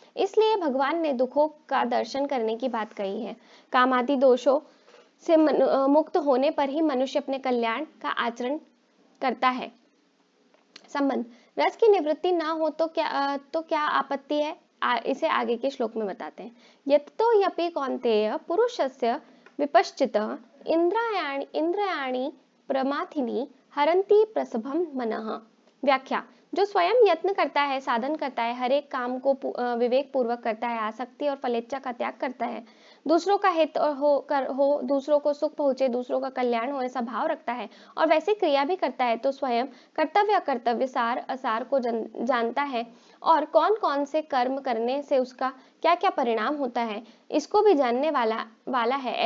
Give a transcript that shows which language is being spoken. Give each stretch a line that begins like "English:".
Hindi: इसलिए भगवान ने दुखों का दर्शन करने की बात कही है। कामादि दोषों से मुक्त होने पर ही मनुष्य अपने कल्याण का आचरण करता है। संबंध, रस की निवृत्ति ना हो तो क्या आपत्ति है, इसे आगे के श्लोक में बताते हैं।
Sanskrit: यत्तो यपि कौन्तेय पुरुषस्य विपश्चितः इंद्रियाणि प्रमाथिनी हरन्ति प्रसभम मनः।
Hindi: व्याख्या, जो स्वयं यत्न करता है, साधन करता है, हर एक काम को विवेक पूर्वक करता है, आसक्ति और फलेच्छा का त्याग करता है, दूसरों का हित हो, दूसरों को सुख पहुंचे, दूसरों का कल्याण हो, ऐसा भाव रखता है और वैसी क्रिया भी करता है, तो स्वयं कर्तव्य अकर्तव्य, सार असार को जानता है और कौन कौन से कर्म करने से उसका क्या क्या परिणाम होता है, इसको भी जानने वाला है।